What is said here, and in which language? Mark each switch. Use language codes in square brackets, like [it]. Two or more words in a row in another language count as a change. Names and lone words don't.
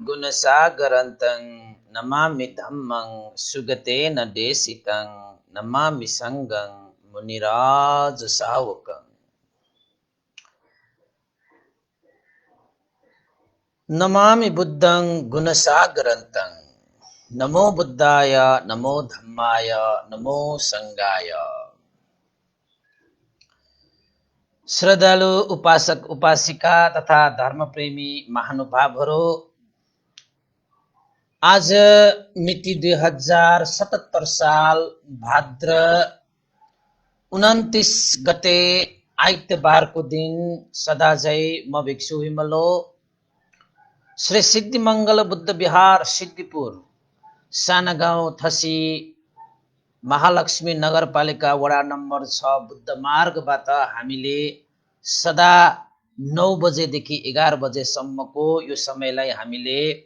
[pi] गुणसागरन्तं नमामि धम्मं सुगतेन देशितं नमामि संगं मुनिराजसावकम्। नमामि बुद्धं गुणसागरन्तं नमो बुद्धाय नमो धम्माय नमो संगाय। [ne] श्रद्धालु उपासक उपासिका तथा धर्मप्रेमी महानुभावहरू, आज मिति 2077 साल भाद्र 29 गते आइतबारको दिन सदाझै म भिक्षु विमलो श्री सिद्धिमंगल बुद्ध विहार सिद्धिपुर साना गाउँ थसी महालक्ष्मी नगरपालिका वडा नम्बर 6 बुद्ध मार्गबाट हामीले सदा 9 बजेदेखि 11 बजेसम्मको यो समयलाई हामीले